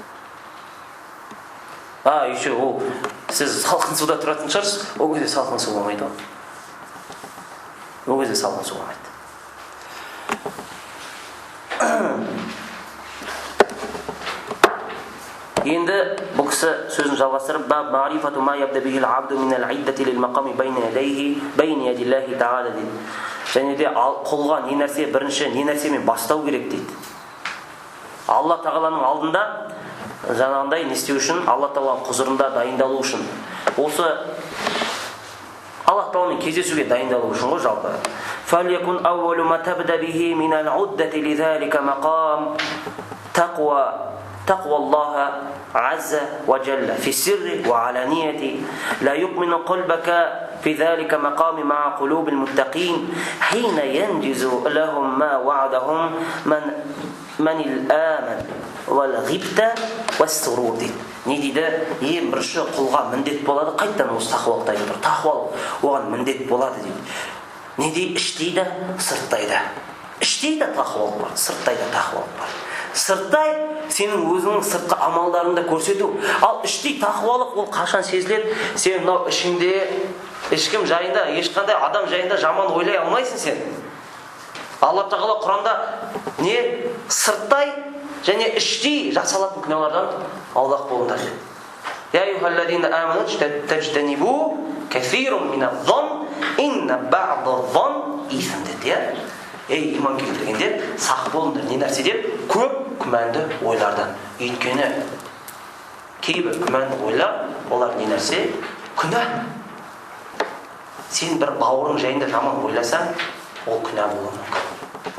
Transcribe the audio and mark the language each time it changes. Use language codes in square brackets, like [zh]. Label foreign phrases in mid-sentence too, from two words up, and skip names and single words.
[kk] Еще ол сіз салқын суда тұратын шығарсыз, ол кезде салқын су болмайды ғой. Ол кезде салқын су болмайды. Енді бұл кісі сөзін жалғастырып, [ar] باب معرفة ما يبدأ به العبد من العدة للمقام بين يدي الله تعالى дейді. [kk] Және де құлға не нәрсе бірінші не нәрсемен бастау керек дейді. Алла тағаланың алдында жаңағындай не істеу үшін, Алла тағаланың құзырында дайындалу үшін. Осы Алла тағаламен кездесуге дайындалу үшін ғой жалпы. [ar] فَلْيَكُنْ أَوَّلُ مَا تَبْدَ بِهِ مِنَ الْعُدَّةِ لِذَلِكَ مَقَامُ تقوى الله عز وجل في السر وعلانية لا يؤمن قلبك في ذلك مقام مع قلوب المتقين حين ينجز لهم ما وعدهم من الآمن والغبطة والسرور. [kk] Не дейді? Ең бірінші құлға міндет болады. Қайттан осы тақуалықты айтып тұр. Тақуалық оған міндет болады дейді. Не дейді? Іштейді, сырттайды. Іштейді тақуалық бар, сырттайды тақуалық бар. Сырттай сенің өзіңнің сыртқы амалдарыңды көрсету. Ал іштей тақуалық ол қашан сезіледі? Сен мынау ішіңде ешкім жайында, ешқандай адам жайында жаман ойлай алмайсың сен. Алла тағала Құранда не сырттай және іштей жасалатын күнәлардан аулақ болыңдар деді. [ar] يا أيها الذين آمنوا تجتنبوا كثير من الظن إن بعض الظن إثم деді. [kk] Ей иман келтіргендер, сақ болыңдар. Не нәрсе деп? Көп күмәнді ойлардан. Өйткені кейбір күмәнді ойлар, олар не нәрсе? Күнә. Сен бір бауырың жайында жаман ойласаң, ол күнә болуы мүмкін.